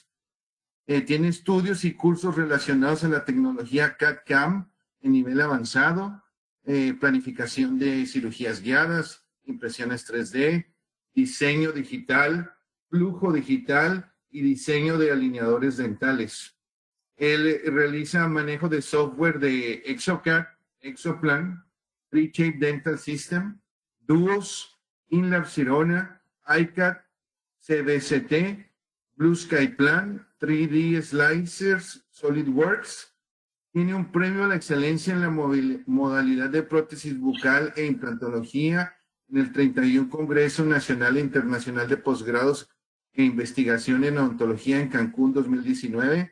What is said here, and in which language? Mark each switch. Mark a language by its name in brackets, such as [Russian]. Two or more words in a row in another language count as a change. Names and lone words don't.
[Spanish] Tiene estudios y cursos relacionados a la tecnología CAD/CAM en nivel avanzado, planificación de cirugías guiadas, impresiones 3D, diseño digital, flujo digital y diseño de alineadores dentales. Él realiza manejo de software de ExoCAD, Exoplan, FreeShape Dental System, Duos, InLab Sirona, iCAD, CBCT, Blue Sky Plan, 3D Slicers, SolidWorks. Tiene un premio a la excelencia en la modalidad de prótesis bucal e implantología en el 31 Congreso Nacional e Internacional de Posgrados e Investigación en Odontología en Cancún 2019.